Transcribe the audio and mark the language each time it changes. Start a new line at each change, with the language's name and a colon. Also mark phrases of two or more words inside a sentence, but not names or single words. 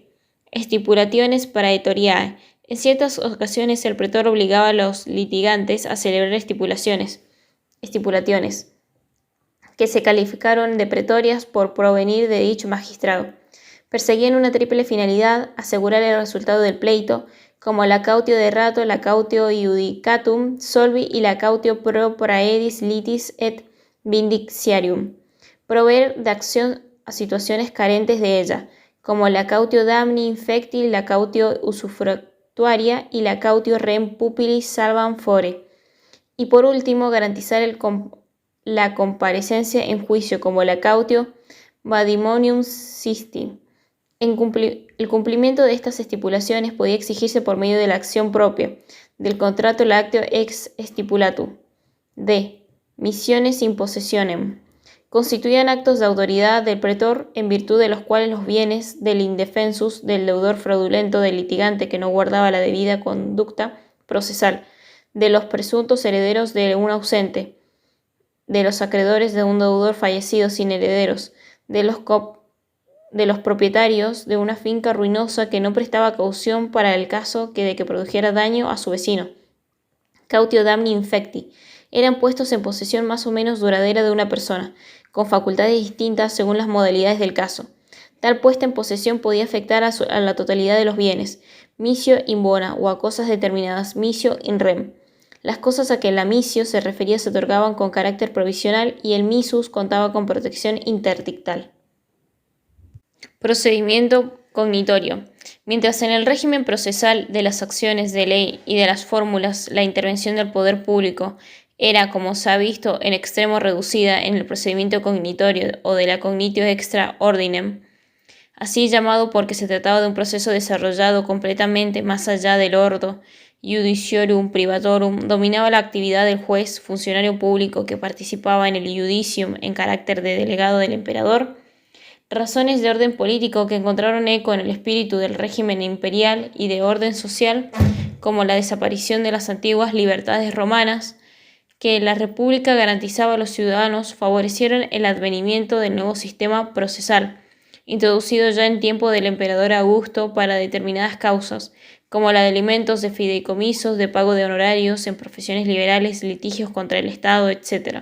Latin: Stipulationes praetoriae.
Spanish: En ciertas ocasiones el pretor obligaba a los litigantes a celebrar estipulaciones, que se calificaron de pretorias por provenir de dicho magistrado. Perseguían una triple finalidad: asegurar el resultado del pleito, como la
Latin: cautio de rato,
Spanish: la
Latin: cautio iudicatum solvi
Spanish: y la
Latin: cautio pro praedis litis et vindictiarium;
Spanish: proveer de acción a situaciones carentes de ella, como la
Latin: cautio damni infecti,
Spanish: la
Latin: cautio usufructuaria
Spanish: y la
Latin: cautio rem pupilis salvam fore;
Spanish: y por último, garantizar la comparecencia en juicio, como la
Latin: cautio vadimonium sisti.
Spanish: El cumplimiento de estas estipulaciones podía exigirse por medio de la acción propia, del contrato lacteo
Latin: ex stipulatu.
Spanish: D.
Latin: Misiones in possessionem.
Spanish: Constituían actos de autoridad del pretor en virtud de los cuales los bienes del indefensus, del deudor fraudulento, del litigante que no guardaba la debida conducta procesal, de los presuntos herederos de un ausente, de los acreedores de un deudor fallecido sin herederos, de los propietarios de una finca ruinosa que no prestaba caución para el caso de que produjera daño a su vecino,
Latin: cautio damni infecti,
Spanish: eran puestos en posesión más o menos duradera de una persona, con facultades distintas según las modalidades del caso. Tal puesta en posesión podía afectar a la totalidad de los bienes,
Latin: misio in bona,
Spanish: o a cosas determinadas,
Latin: misio in rem.
Spanish: Las cosas a que la misio se refería se otorgaban con carácter provisional y el missus contaba con protección interdictal. Procedimiento cognitorio. Mientras en el régimen procesal de las acciones de ley y de las fórmulas la intervención del poder público era, como se ha visto, en extremo reducida, en el procedimiento cognitorio o de la
Latin: cognitio extra ordinem,
Spanish: así llamado porque se trataba de un proceso desarrollado completamente más allá del
Latin: ordo judiciorum privatorum,
Spanish: dominaba la actividad del juez, funcionario público que participaba en el judicium en carácter de delegado del emperador. Razones de orden político que encontraron eco en el espíritu del régimen imperial y de orden social, como la desaparición de las antiguas libertades romanas que la República garantizaba a los ciudadanos, favorecieron el advenimiento del nuevo sistema procesal, introducido ya en tiempo del emperador Augusto para determinadas causas, como la de alimentos, de fideicomisos, de pago de honorarios en profesiones liberales, litigios contra el Estado, etc.